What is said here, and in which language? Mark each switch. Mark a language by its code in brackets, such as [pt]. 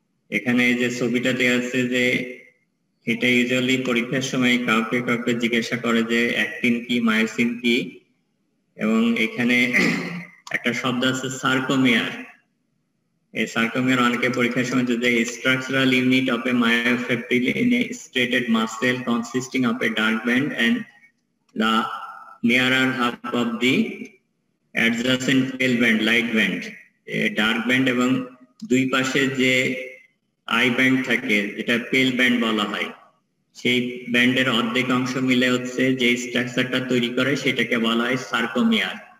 [bn] এখানে যে ছবিটা দেওয়া আছে যে এটা ইউজুয়ালি পরীক্ষার সময় কাউকে কাউকে জিজ্ঞাসা করে যে অ্যাক্টিন কি মায়োসিন কি। এবং এখানে একটা শব্দ আছে সার্কোমিয়ার। এই সার্কোমিয়ার অনেকে পরীক্ষার সময় যে [en] Structural unit of a myofibril in a striated muscle consisting of a dark band and the nearer half of the adjacent pale band light band. [bn] Dark band এবং দুই পাশে যে আই ব্যান্ড থাকে যেটা পেল ব্যান্ড বলা হয়, সেই ব্যান্ডের অর্ধেক অংশ মিলে হচ্ছে যে স্ট্রাকচারটা তৈরি করে সেটাকে বলা হয় সার্কোমিয়ার।